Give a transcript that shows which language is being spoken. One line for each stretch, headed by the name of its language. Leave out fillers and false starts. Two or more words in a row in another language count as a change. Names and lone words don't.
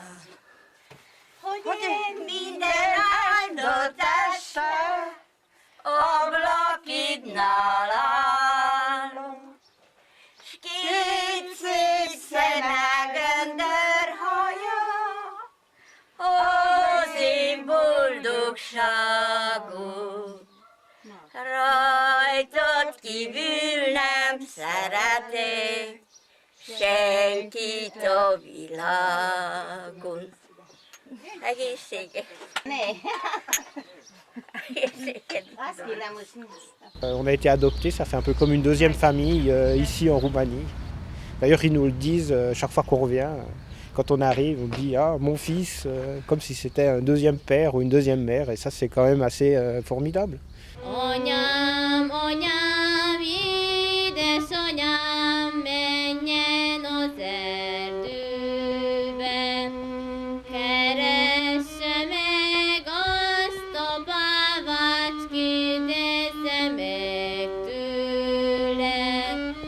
Hungarian: Hogy én minden áldott este ablakidnál állom, s két szép szeme göndör haja az én boldogságom. Rajtad kívül nem szeretek senkit a világon. Egészséges.
French: On a été adoptés, ça fait un peu comme une deuxième famille ici en Roumanie. D'ailleurs, ils nous le disent chaque fois qu'on revient. Quand on arrive, on dit « Ah, mon fils », comme si c'était un deuxième père ou une deuxième mère. Et ça, c'est quand même assez formidable.
Hungarian: Anyám, anyám, édesanyám, menjen az erdőben, keresse meg azt a bávát, kérdezze meg tőle.